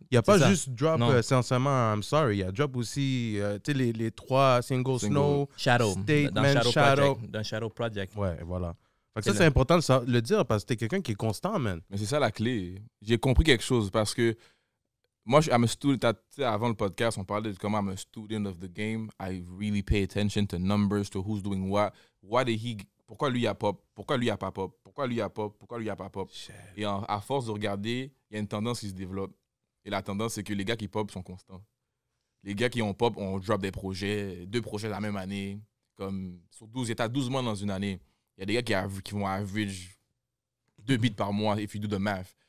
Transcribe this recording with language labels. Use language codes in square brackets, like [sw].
[fr] Il n'y a pas juste drop sincèrement I'm sorry. Il y a drop aussi les 3 singles Snow, Statement, Shadow. D'un Shadow Project. Ouais, voilà. Fait que c'est important de le dire parce que t'es quelqu'un qui est constant, man. Mais c'est ça la clé. J'ai compris quelque chose parce que moi, [en] I'm a student. [fr] Avant le podcast, on parlait de comment [en] I'm a student of the game. I really pay attention to numbers, to who's doing what. [fr] Pourquoi lui a pop? Pourquoi lui a pas pop? Pourquoi lui a pop? Pourquoi lui a pas pop? Et à force de regarder, il y a une tendance qui se développe. Et la tendance, c'est que les gars qui pop sont constants. Les gars qui ont pop, on drop des projets, 2 projets la même année. Comme sur 12 mois dans une année. Il y a des gars qui vont average 2 beats par mois [en] if you do the math.